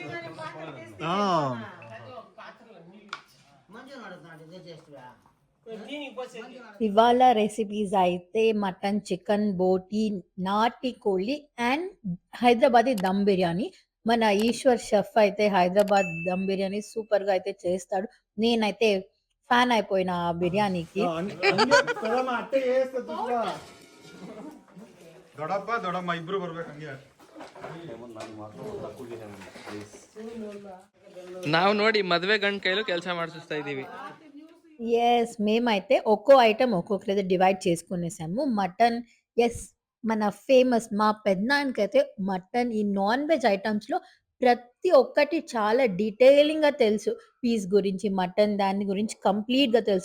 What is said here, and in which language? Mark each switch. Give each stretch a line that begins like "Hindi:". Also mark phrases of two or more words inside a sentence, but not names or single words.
Telugu: ఇవాళ రెసిపీస్ అయితే మటన్, చికెన్, బోటి, నాటి కోళ్ళి అండ్ హైదరాబాదీ దమ్ బిర్యానీ. మన ఈశ్వర్ షెఫ్ అయితే హైదరాబాద్ దమ్ బిర్యానీ సూపర్ గా అయితే చేస్తాడు. నేనైతే ఫ్యాన్ అయిపోయిన ఆ బిర్యానీకి.
Kannada: ಇಬ್ರು ಬರ್ಬೇಕು ಹಂಗೆ. ನಾವು ನೋಡಿ ಮದ್ವೆ ಗಂಡ ಕೈಲೂ ಕೆಲಸ ಮಾಡಿಸ್ತಾ ಇದೀವಿ.
Telugu: ఎస్, మేమైతే ఒక్కో ఐటమ్ ఒక్కొక్కరైతే డివైడ్ చేసుకునేసాము. మటన్, ఎస్, మన ఫేమస్ మా పెద్దనాన్నకైతే మటన్, ఈ
English: non veg
Telugu: ఐటమ్స్లో ప్రతి ఒక్కటి చాలా డీటెయిలింగ్గా తెలుసు. పీస్ గురించి, మటన్ దాని గురించి కంప్లీట్గా తెలుసు.